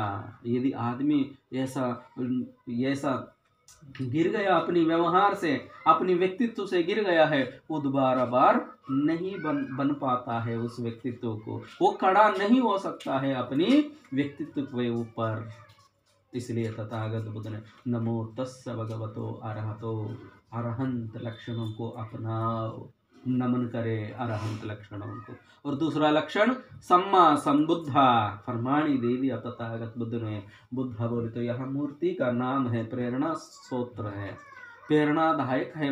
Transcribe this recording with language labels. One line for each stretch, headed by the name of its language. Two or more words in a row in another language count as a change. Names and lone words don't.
Hindi: यदि आदमी ऐसा गिर गया, अपनी व्यवहार से, अपनी व्यक्तित्व से गिर गया है, वो दोबारा बार नहीं बन पाता है। उस व्यक्तित्व को वो खड़ा नहीं हो सकता है अपनी व्यक्तित्व के ऊपर। इसलिए तथागत बुद्ध ने
Pali: नमो तस्स भगवतो अरहतो,
Hindi: अरहंत लक्षणों को अपनाओ, नमन करे अरहंत लक्षणों को। और दूसरा लक्षण
Pali: सम्मा संबुद्धा,
Hindi: फरमानी दे दिया तथागत बुद्ध ने। बुद्ध बोले तो यह मूर्ति का नाम है, प्रेरणा सूत्र है, प्रेरणादायक है।